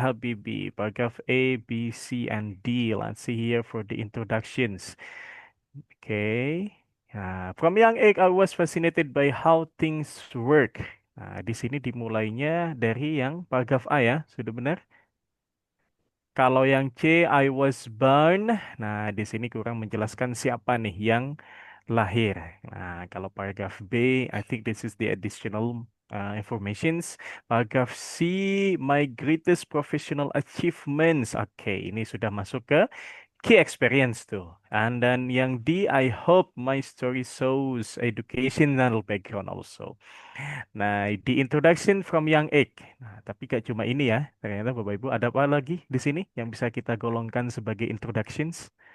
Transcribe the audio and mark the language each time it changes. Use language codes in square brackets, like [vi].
[en] Habibie, paragraph A, B, C, and D. Let's see here for the introductions. Okay. From young age, I was fascinated by how things work. [id] Di sini dimulainya dari yang paragraf A ya, sudah benar? Kalau yang C, [en] I was born. [id] Nah, di sini kurang menjelaskan siapa nih yang lahir. Nah, kalau paragraf B, [en] I think this is the additional informations. Paragraf C, my greatest professional achievements. [id] Oke, ini sudah masuk ke key experience tuh. [en] And then yang D, I hope my story shows educational background also. [id] Nah, di introduction [en] from young age. [id] Nah, tapi gak cuma ini ya. Ternyata Bapak Ibu ada apa lagi di sini yang bisa kita golongkan sebagai introductions?